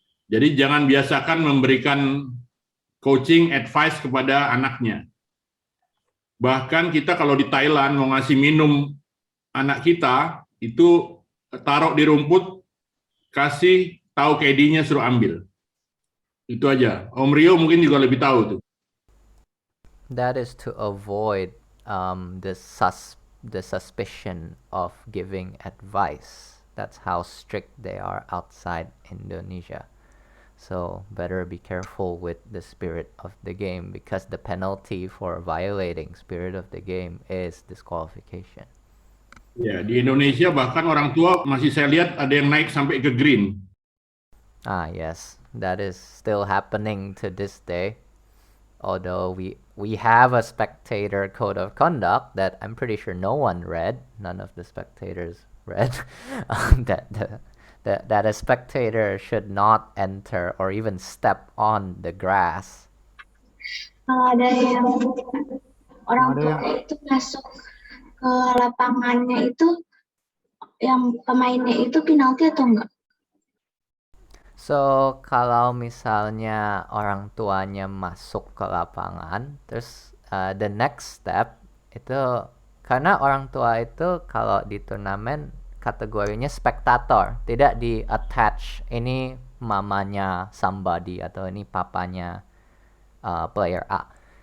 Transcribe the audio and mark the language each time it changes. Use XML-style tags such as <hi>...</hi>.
<id>Jadi jangan biasakan memberikan</id> <en>coaching advice</en> <id>kepada anaknya. Bahkan kita kalau di Thailand mau ngasih minum anak kita itu taruh di rumput, kasih tahu KD-nya suruh ambil. Itu aja. Om Rio mungkin juga lebih tahu tuh.</id> <en>That is to avoid the suspicion of giving advice. That's how strict they are outside Indonesia. So better be careful with the spirit of the game because the penalty for violating spirit of the game is disqualification.</en> <id>Ya, di Indonesia bahkan orang tua masih saya lihat ada yang naik sampai ke green.</id> <en>Ah, yes, that is still happening to this day. Although we have a spectator code of conduct that I'm pretty sure no one read. None of the spectators read that that a spectator should not enter or even step on the grass.</en> <id>Kalau ada yang orang tua itu masuk ke lapangannya itu, yang pemainnya itu penalti atau enggak? So, kalau misalnya orang tuanya masuk ke lapangan, terus</id> <en>the next step</en> <id>itu, karena orang tua itu kalau di turnamen kategorinya spektator, tidak di attach ini mamanya somebody atau ini papanya player A.</id>